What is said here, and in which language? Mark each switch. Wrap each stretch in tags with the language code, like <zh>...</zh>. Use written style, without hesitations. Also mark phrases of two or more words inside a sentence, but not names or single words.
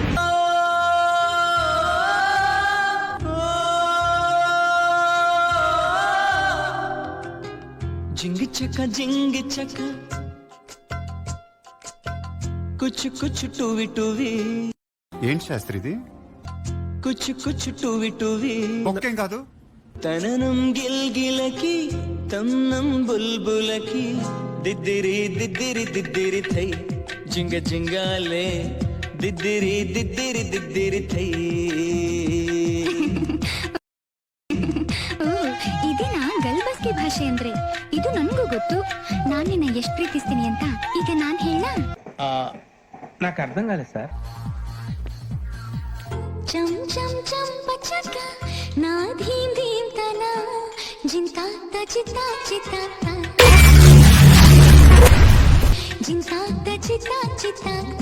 <te>జింగి చక కుచ్ కుచ్ టూవి టూవి. ఏంటి శాస్త్రి ఇది? కుచ్ కుచ్ టూవి టూవి. ఒక్కేం కాదు. తననం గిల్గిలకి తన్నం బుల్బులకి దిద్దిరి దిద్దిరి దిద్దిరి థై జింగ జింగాలే ದಿದ್ದಿರಿ ದಿದ್ದಿರಿ ದಿದ್ದಿರಿ ಥೈ.</te> <kn>ಇದೇನಾ ಗಲ್ಬಸ್ಗೆ ಭಾಷೆ ಅಂದ್ರೆ? ಇದು ನನಗೂ ಗೊತ್ತು. ನಾನು ನಿನ್ನ ಎಷ್ಟು ಪ್ರೀತಿಸ್ತೀನಿ ಅಂತ ಈಗ ನಾನು ಹೇಳ.</kn> <te>నాకు అర్థం కాలేదు సార్. చం చం చం పచక నా ధీం ధీం తన జింతా తచితా చితా జింతా తచితా చితా.</te>